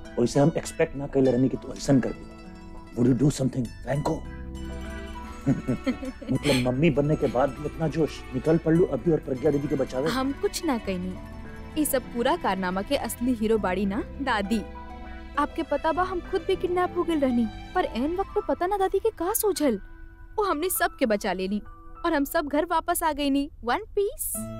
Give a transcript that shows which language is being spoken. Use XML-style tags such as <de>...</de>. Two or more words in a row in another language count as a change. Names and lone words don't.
<bho>वैसे हम एक्सपेक्ट ना कइले रहनी कि तू ऐसन कर दी।</bho> <en>Would you do something, Franco?</en> <bho>मतलब मम्मी बनने के बाद भी इतना जोश, निकल पड़लू अभी और प्रज्ञा दीदी के बचावे। हम कुछ ना कहनी, ये सब पूरा कारनामा के असली हीरो बाड़ी ना दादी। आपके पता बा हम खुद भी किडनैप हो गए रहनी, पर एन वक्त पे पता ना दादी के का सोझल, वो हमने सब के बचा लेनी और हम सब घर वापस आ गई नी</bho> <en>one piece.</en>